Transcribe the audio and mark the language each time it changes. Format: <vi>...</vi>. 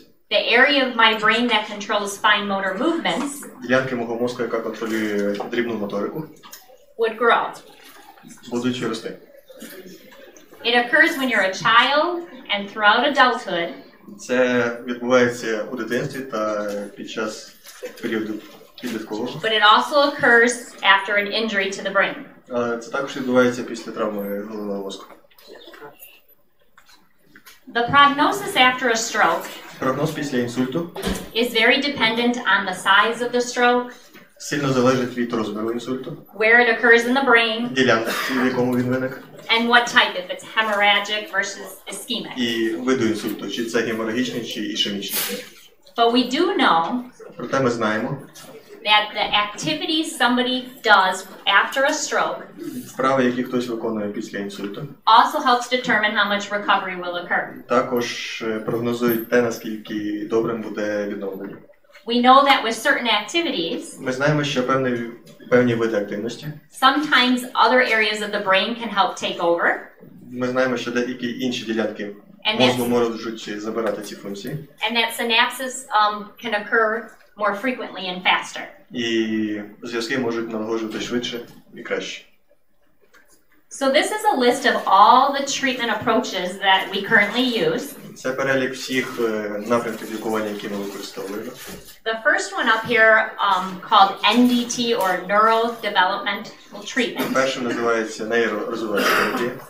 <en>the area of my brain that controls fine motor movements</en> <uk>ділянки мого мозку, яка контролює дрібну моторику,</uk> <en>would grow.</en> <uk>будуть рости.</uk> <en>It occurs when you're a child and throughout adulthood,</en> <uk>Це відбувається у дитинстві та під час періоду підліткового.</uk> <en>but it also occurs after an injury to the brain.</en> <uk>Але це також відбувається після травми головного мозку.</uk> <en>The prognosis after a stroke</en> <uk>Прогноз після інсульту</uk> <en>is very dependent on the size of the stroke,</en> <uk>сильно залежить від розміру інсульту,</uk> <en>where it occurs in the brain,</en> <uk>ділянки, в якому він виник,</uk> <en>and what type, if it's hemorrhagic versus ischemic.</en> <uk>і виду інсульту, чи це геморагічний, чи ішемічний.</uk> <en>But we do know</en> <uk>Проте ми знаємо,</uk> <en>that the activities somebody does after a stroke</en> <uk>вправи, які хтось виконує після інсульту,</uk> <en>also helps determine how much recovery will occur.</en> <uk>також прогнозують те, наскільки добрим буде відновлення.</uk> <en>We know that with certain activities,</en> <uk>Ми знаємо, що певні види активності,</uk> <en>sometimes other areas of the brain can help take over,</en> <uk>ми знаємо, що деякі інші ділянки</uk> <en>And</en> <uk>мозку можуть забирати ці функції,</uk> <en>and that synapses can occur more frequently and faster.</en> <uk>і зв'язки можуть налагоджувати швидше і краще.</uk> <en>So this is a list of all the treatment approaches that we currently use.</en> <uk>Це перелік всіх напрямків лікування, які ми використовуємо.</uk> <en>The first one up here called NDT or Neurodevelopmental Treatment.</en> <uk>Першим називається нейророзвиваюча терапія.</uk>